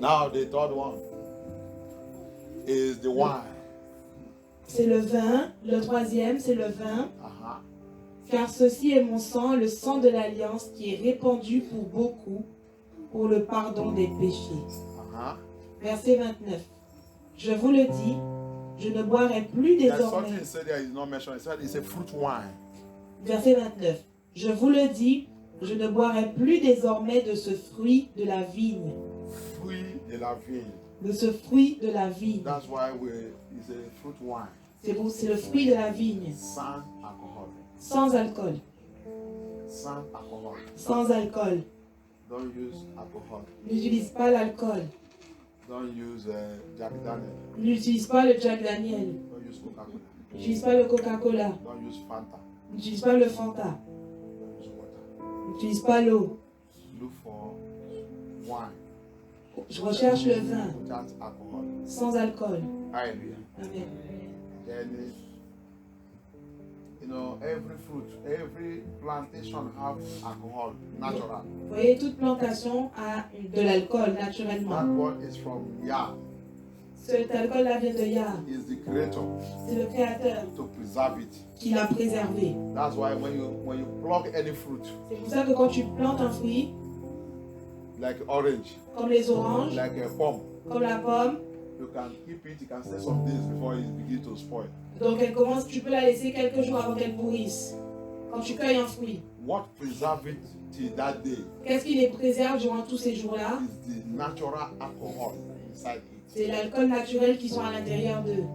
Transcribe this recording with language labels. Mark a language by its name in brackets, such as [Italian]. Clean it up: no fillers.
[English] Now the third one is the wine. [French] C'est le vin. Le troisième, c'est le vin. Uh-huh. Car ceci est mon sang, le sang de l'alliance, qui est répandu pour beaucoup, pour le pardon des péchés. Uh-huh. Verset 29. Je vous le dis, je ne boirai plus [English] There's [French] désormais. [English] something he said there is not mentioned. He said it's a fruit wine. [French] Verset 29. Je vous le dis, je ne boirai plus désormais de ce fruit de la vigne. Fruit de la vigne. De ce fruit de la vigne. That's why it's a fruit wine. C'est le fruit de la vigne. Sans alcohol. Sans alcool. Sans alcohol. Sans alcool. [English] Don't use alcohol. [French] N'utilise pas l'alcool. [English] Don't use Jack Daniel. [French] N'utilise pas le Jack Daniel. [English] Don't use Coca-Cola. [French] N'utilise pas le Coca-Cola. [English] Don't use Fanta. [French] N'utilise pas le Fanta. [English] Don't use water. [French] N'utilise pas l'eau. [English] Look for wine [French] Je recherche le vin. [English] without alcohol. [French] Sans alcool. Hallelujah. Amen. [English] Then, every fruit, every plantation have alcohol, natural. [French] Vous voyez, toute plantation a de l'alcool [English] That [French] naturellement. [English] one is from Yah. [French] Cet alcool-là vient de Yah. [English] He is the creator [French] C'est le Créateur [English] to preserve it. [French] qui l'a préservé. [English] That's why when you pluck any fruit, [French] C'est pour ça que quand tu plantes un fruit, [English] like orange, [French] comme les oranges, [English] like a pomme, [French] comme la pomme, [English] you can keep it. You can stay some days before it begins to spoil. [French] donc elle commence, tu peux la laisser quelques jours avant qu'elle pourrisse. Quand tu cueilles un fruit, [English] What preserves it till that day [French] qu'est-ce qui les préserve durant tous ces jours-là? [English] is the natural alcohol inside it. [French] C'est l'alcool naturel qui sont à l'intérieur d'eux.